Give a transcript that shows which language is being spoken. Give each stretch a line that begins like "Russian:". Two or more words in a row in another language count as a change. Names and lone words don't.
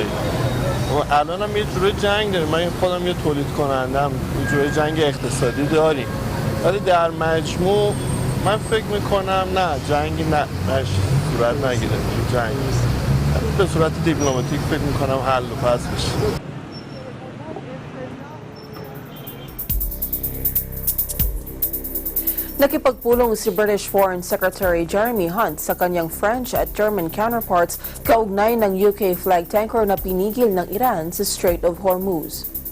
Persian: الان هم یه جوری جنگ داریم، من خودم یه تولید کنندم، یه جوری جنگ اقتصادی داریم، ولی در مجموع من فکر میکنم نه جنگی صورت نگیره. جنگ به صورت دیپلماتیک فکر میکنم حل و فصل بشه.
Filipino: Nakipagpulong si
English: British Foreign Secretary
Filipino: Jeremy Hunt sa kanyang French at
English: German counterparts
Filipino: kaugnay ng
English: UK flag tanker
Filipino: na pinigil ng Iran sa Strait of Hormuz.